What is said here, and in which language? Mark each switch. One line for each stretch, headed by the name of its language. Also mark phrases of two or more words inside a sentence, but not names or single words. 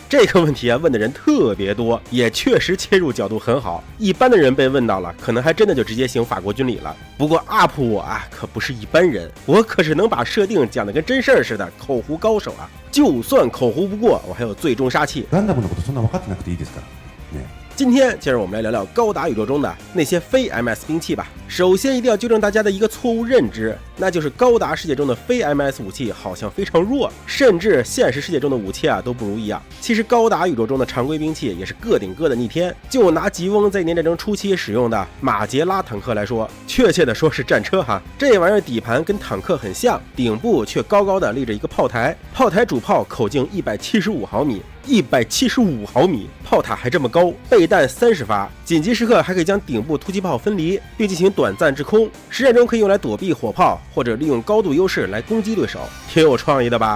Chinese: 这个问题啊问的人特别多，也确实切入角度很好。一般的人被问到了，可能还真的就直接行法国军礼了。不过 UP 我啊可不是一般人，我可是能把设定讲得跟真事儿似的口胡高手啊！就算口胡不过，我还有最终杀器。
Japanese: ガンダムのことそんな分かってなくていいですからね。
Chinese: 今天接着我们来聊聊高达宇宙中的那些非 MS 兵器吧。首先一定要纠正大家的一个错误认知，那就是高达世界中的非 MS 武器好像非常弱，甚至现实世界中的武器啊都不如一样。其实高达宇宙中的常规兵器也是个顶个的逆天。就拿吉翁在一年战争初期使用的马杰拉坦克来说，确切的说是战车哈，这玩意儿底盘跟坦克很像，顶部却高高的立着一个炮台，炮台主炮口径175毫米。175毫米，炮塔还这么高，备弹30发，紧急时刻还可以将顶部突击炮分离，并进行短暂制空，实战中可以用来躲避火炮，或者利用高度优势来攻击对手，挺有创意的吧？